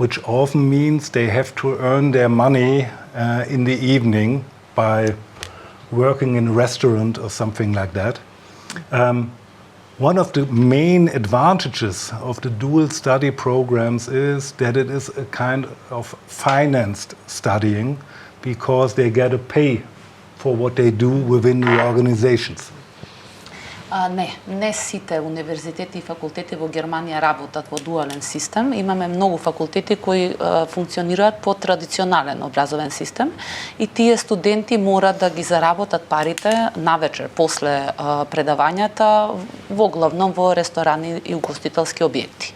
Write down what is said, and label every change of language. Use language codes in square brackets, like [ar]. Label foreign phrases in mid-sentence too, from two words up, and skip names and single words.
[en] which often means they have to earn their money in the evening by working in a restaurant or something like that. One of the main advantages of the dual study programs is that it is a kind of financed studying because they get a pay for what they do within the organizations. [mk] Не сите универзитети и факултети во Германија работат во дуален систем. Имаме многу факултети кои функционираат по традиционален образовен систем и тие студенти мора да ги заработат парите навечер после предавањата во главном во ресторани и угостителски објекти.